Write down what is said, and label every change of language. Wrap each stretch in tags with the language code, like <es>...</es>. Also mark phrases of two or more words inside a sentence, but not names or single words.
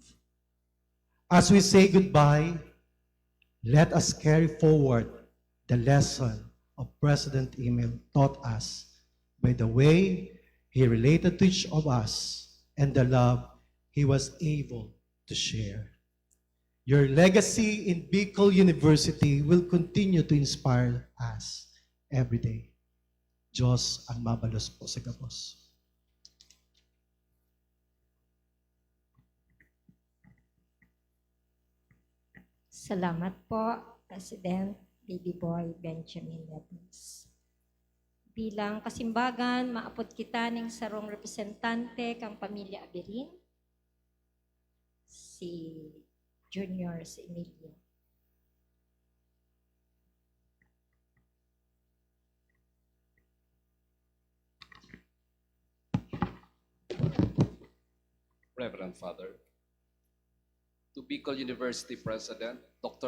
<en>As we say goodbye, let us carry forward the lesson of President Emil taught us by the way he related to each of us and the love he was able to share. Your legacy in Bicol University will continue to inspire us every day.</en> <bik>Diyos ang mabalos po sa gabos. Salamat po, President Baby Boy Benjamin Neves. Bilang kasimbagan, maapod kita ning sarong representante kang pamilya Aberin, si Junior, si Emilio.</bik> <en>Reverend Father, to Bicol University President, Dr.</en>